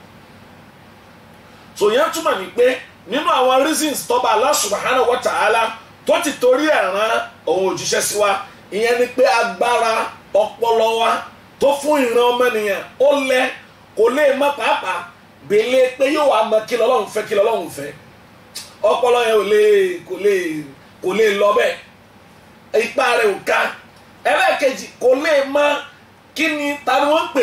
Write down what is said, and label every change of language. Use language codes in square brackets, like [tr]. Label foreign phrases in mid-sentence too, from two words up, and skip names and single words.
[yo] so yẹn túmọ̀ ní pé nínú àwọn reasons tọ́ba Allah [ar] سبحانه وتعالى [yo] tó ti torí ẹ̀ rán òun òjíṣẹ́ sí wa ìyẹn ni pé agbára ọpọlọ wa tó fún ìran ọmọnìyàn ó lẹ kò lè mọ pàápàá gbélé pé yóò wá mọ kí lọ́lọ́run fẹ́ kí lọ́lọ́run fẹ́ ọpọlọ yẹn kò lè lọ bẹ́ẹ̀ ipa rẹ̀ ò ká ẹlẹ́ẹ̀kejì kò lè mọ kí ni ta ni wọ́n ń pè